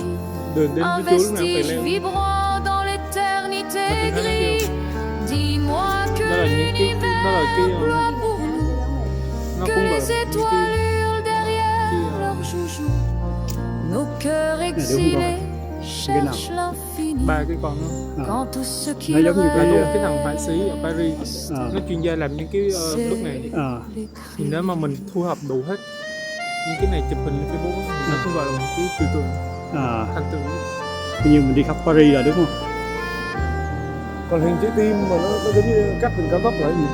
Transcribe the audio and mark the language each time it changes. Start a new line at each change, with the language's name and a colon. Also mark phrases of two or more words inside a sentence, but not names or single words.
French: Un vestige vibrant dans l'éternité grise. Dis-moi que l'univers ploie pour nous, que les étoiles hurlent derrière leurs joujoux. Nos cœurs exilés cherchent l'infini,
Vietnamese: Ba cái con đó
French: quand tout ce qui
Vietnamese: Nó giống như là cái- cái thằng họa sĩ ở Paris, nó chuyên gia làm những cái bức này. Thì nếu mà mình thu hợp đủ hết những cái này chụp hình lên Facebook á, nó cũng gọi là một cái trừu tượng thành tựu. Bây giờ mình đi khắp Paris rồi đúng không? Còn hình trái tim mà nó giống như cắt đường cao tốc là gì?